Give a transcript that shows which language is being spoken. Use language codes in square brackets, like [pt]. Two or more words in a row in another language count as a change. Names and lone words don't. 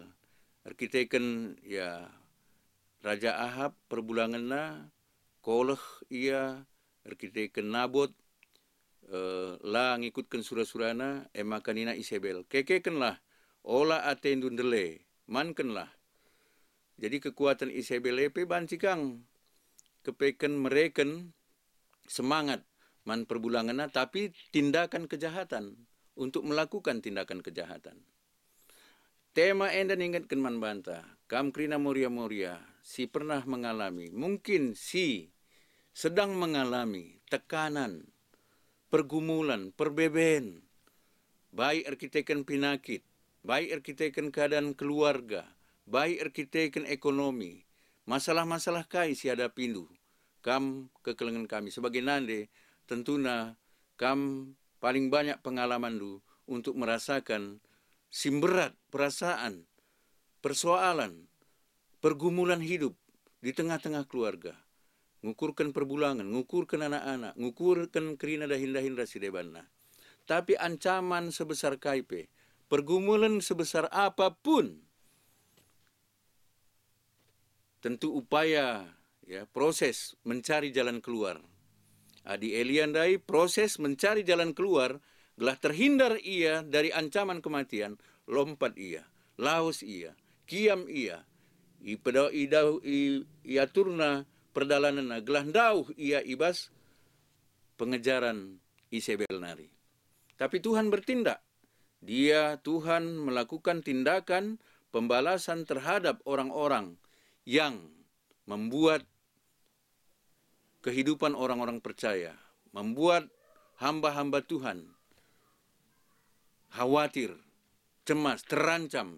[btx] Arkiteken ya Raja Ahab perbulanganna, koleh ia, arkiteken Nabot, la ngikutkan surah-surana, emakanina Isabel. Kekekenlah, ola atendun dele, mankenlah. Jadi kekuatan Isabel epe bancikang, kepeken mereken semangat man perbulanganna, tapi [id] tindakan kejahatan, untuk melakukan tindakan kejahatan. [btx] Tema enda ingatkan man banta, kam krina Moria-Moria, si [id] pernah mengalami, mungkin [btx] si [id] sedang mengalami tekanan, pergumulan, [btx] perbeben, baik arkiteken penyakit, baik arkiteken keadaan keluarga, baik arkiteken ekonomi, masalah-masalah kai si ada pindu, kam kekelengan kami sebagai nande, [id] tentunya kam paling banyak pengalaman du untuk merasakan simberat perasaan, persoalan, pergumulan hidup di tengah-tengah keluarga. [btx] Ngukurkan perbulangan, ngukurkan anak-anak, ngukurkan kerina dahin-dahin rasidebanna. [id] Tapi ancaman sebesar kaipe, pergumulan sebesar apapun, tentu upaya ya proses mencari jalan keluar. [btx] Adi Eliandai [id] proses mencari jalan keluar, [btx] gelah [id] terhindar ia dari ancaman kematian, [btx] lompat ia, laos ia, kiam ia, iaturna perdalanan gelah dauh ia ibas pengejaran Isabel nari. [id] Tapi Tuhan bertindak. Tuhan melakukan tindakan pembalasan terhadap orang-orang yang membuat kehidupan orang-orang percaya, membuat hamba-hamba Tuhan khawatir, cemas, terancam.